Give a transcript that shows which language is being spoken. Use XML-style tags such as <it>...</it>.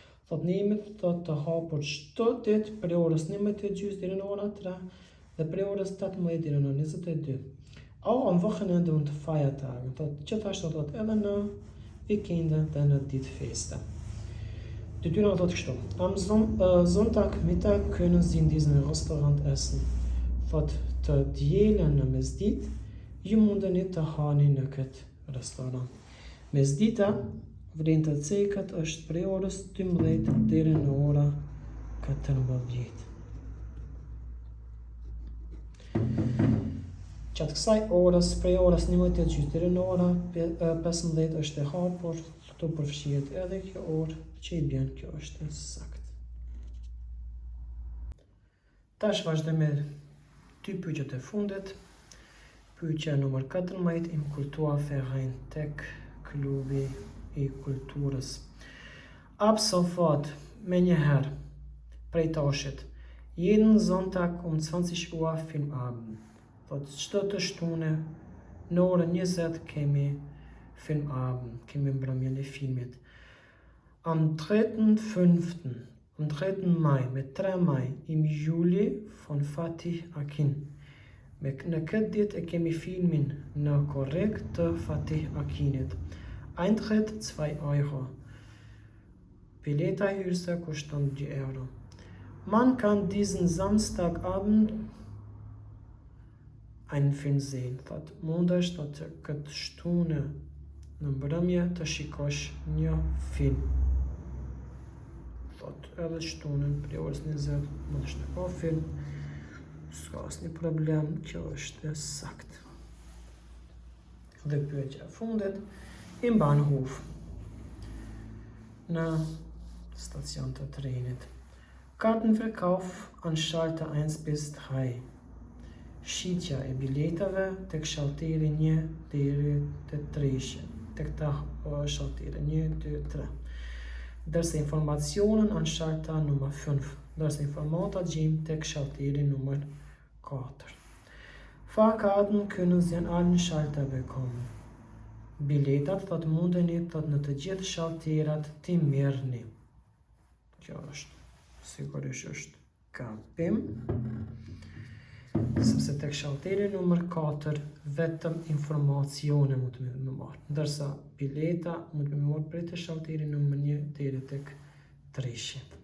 <sq>Thot nimet thot të hapur çdo ditë prej orës 11:30 deri në orën 3 dhe prej orës 18 deri në 22.</sq> <de>Auch am Wochenende und Feiertagen.</de> <sq>Thot gjithashtu thot edhe në vikende dhe në ditë feste. Dettyra thot kështu.</sq> <de>Am Sonntagmittag können Sie in diesem Restaurant essen.</de> <sq>Thot të dielën në mesditë, ju mundeni të hani në këtë restoran. Mesdita, vlen të cekët është prej orës 12 deri në ora 14. Qatë kësaj orës, prej orës 11:30 deri në ora 15 është e hapur, këtu përfshihet edhe kjo orë që i bjen, kjo është sakt. Tash vazhdojmë me dy pyetjet e fundit. Pyetja numër 14, im Kulturverein Tek, klubi i kulturës.</sq> <de>Ab sofort, me njëherë, prej tashit, jeden Sonntag 20 Uhr Filmabend.</de> <sq>Thot çdo të shtune në orën 20 kemi Filmabend, kemi mbrëmjen e filmit.</sq> <de>Am 3.5. Am 3. Mai, met 3 Mai, im Juli von Fatih Akin.</de> <sq>Në këtë ditë e kemi filmin në korrekt të Fatih Akinit. Eintritt 2 Euro. Bileta hyrëse kushton 2 euro.</sq> <de>Man kann diesen Samstagabend einen Film sehen.</de> <sq>Thot mundesh të këtë shtune në mbrëmje të shikosh një film. Thot edhe shtunën prej orës 20 mundesh të pa film. S'ka asnjë problem, kjo është sakt. Dhe pyetja e fundit, im Bahnhof, në stacion të trenit.</sq> <de>Kartenverkauf an Schalter 1 bis 3.</de> <sq>Shitja e biletave tek shalteri 1 deri te 3. Tek ta shalteri 1, 2, 3. Dërsa informationen an Schalter nummer 5. Dërsa informata gjim tek shalteri nummer 4.</sq> <de>Fahrkarten können Sie an allen Schalter bekommen.</de> <sq>Biletat thot mundeni thot në të gjithë shalterat ti merrni. Kjo është sigurisht është gabim, sepse tek shalteri numër 4 vetëm informacione mund të më marrë, ndërsa bileta mund të më marrë prej të shalteri numër 1 deri tek 3.</sq>